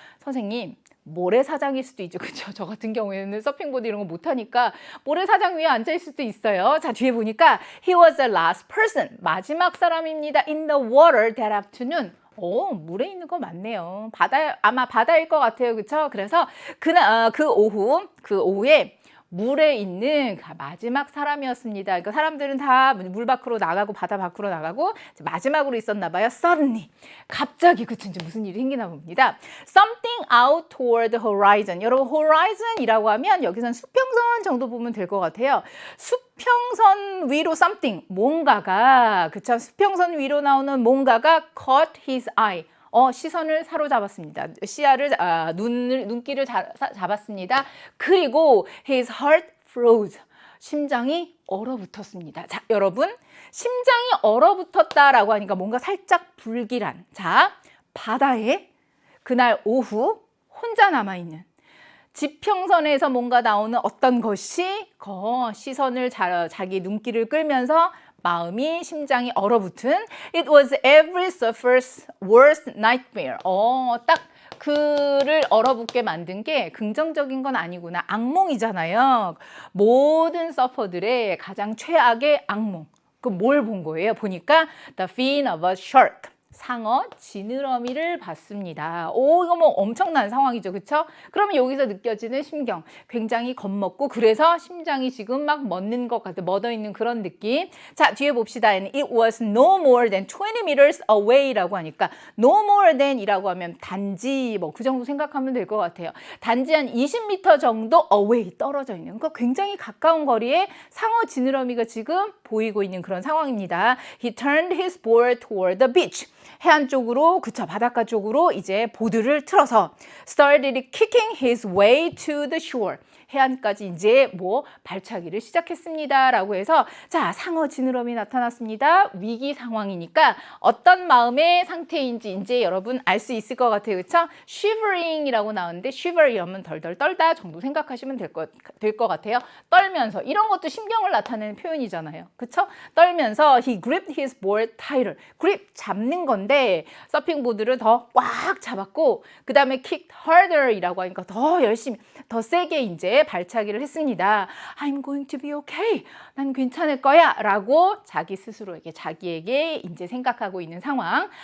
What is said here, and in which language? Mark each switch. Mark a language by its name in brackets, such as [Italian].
[Korean] 선생님 모래사장일 수도 있죠. 그렇죠? 저 같은 경우에는 서핑보드 이런 거 못하니까 모래사장 위에 앉아 있을 수도 있어요. 자, 뒤에 보니까 [English] he was the last person. [Korean] 마지막 사람입니다. [English] in the water that afternoon. [Korean] 물에 있는 거 맞네요. 아마 바다일 것 같아요. 그렇죠? 그래서 그 오후에 물에 있는 마지막 사람이었습니다. 그러니까 사람들은 다 물 밖으로 나가고 바다 밖으로 나가고 마지막으로 있었나 봐요. [English] Suddenly. [Korean] 갑자기 그쵸 이제 무슨 일이 생기나 봅니다. [English] Something out toward the horizon. [Korean] 여러분 horizon이라고 하면 여기선 수평선 정도 보면 될 것 같아요. 수평선 위로 something 뭔가가 그쵸 수평선 위로 나오는 뭔가가 [English] caught his eye. [Korean] 시선을 사로잡았습니다. 눈길을 잡았습니다. 그리고 [English] his heart froze. [Korean] 심장이 얼어붙었습니다. 자, 여러분, 심장이 얼어붙었다라고 하니까 뭔가 살짝 불길한. 자, 바다에 그날 오후 혼자 남아있는 지평선에서 뭔가 나오는 어떤 것이 시선을 자기 눈길을 끌면서 마음이 심장이 얼어붙은 [English] It was every surfer's worst nightmare. [Korean] 딱 그를 얼어붙게 만든 게 긍정적인 건 아니구나. 악몽이잖아요. 모든 서퍼들의 가장 최악의 악몽. 그 뭘 본 거예요? 보니까 [English] The fin of a shark. [Korean] 상어 지느러미를 봤습니다. 이거 뭐 엄청난 상황이죠. 그렇죠? 그러면 여기서 느껴지는 심경 굉장히 겁먹고 그래서 심장이 지금 막 멎는 것 같아. 멎어있는 그런 느낌. 자, 뒤에 봅시다. [English] And it was no more than 20 meters away [Korean] 라고 하니까 [English] no more than [Korean] 이라고 하면 단지 뭐 그 정도 생각하면 될 것 같아요. 단지 한 20m 정도 away 떨어져 있는 그러니까 굉장히 가까운 거리에 상어 지느러미가 지금 보이고 있는 그런 상황입니다. [English] He turned his board toward the beach. [Korean] 해안 쪽으로, 그쵸, 바닷가 쪽으로 이제 보드를 틀어서 [English] started kicking his way to the shore. [Korean] 해안까지 이제 발차기를 시작했습니다. 라고 해서 자, 상어 지느러미 나타났습니다. 위기 상황이니까 어떤 마음의 상태인지 이제 여러분 알 수 있을 것 같아요. 그쵸? shivering이라고 나오는데 shiver이라면 덜덜 떨다 정도 생각하시면 될 것 같아요. 떨면서 이런 것도 심경을 나타내는 표현이잖아요. 그쵸? 떨면서 [English] he gripped his board tighter. [Korean] grip 잡는 건데 서핑보드를 더 꽉 잡았고 그 다음에 [English] kicked harder [Korean] 이라고 하니까 더 열심히 더 세게 이제 발차기를 했습니다. [English] I'm going to be okay. [Korean] 난 괜찮을 거야. 라고 자기 스스로에게, 자기에게 이제 생각하고 있는 상황.